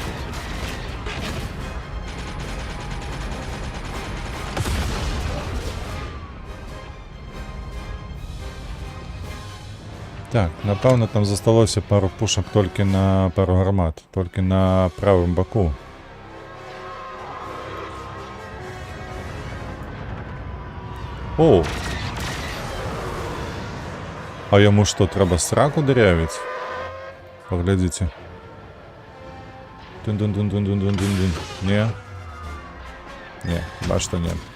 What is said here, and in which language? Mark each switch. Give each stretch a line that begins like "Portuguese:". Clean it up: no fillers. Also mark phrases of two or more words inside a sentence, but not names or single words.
Ukrainian: Так, напевно, там засталося пару пушок тільки на пару гармат, тільки на правому боку. О! А йому що, треба сраку дырявить?
Russian: Поглядите. Дун-дун-дун-дун-дун-дун-дун.
Ukrainian: Не? Не, бачите, ні.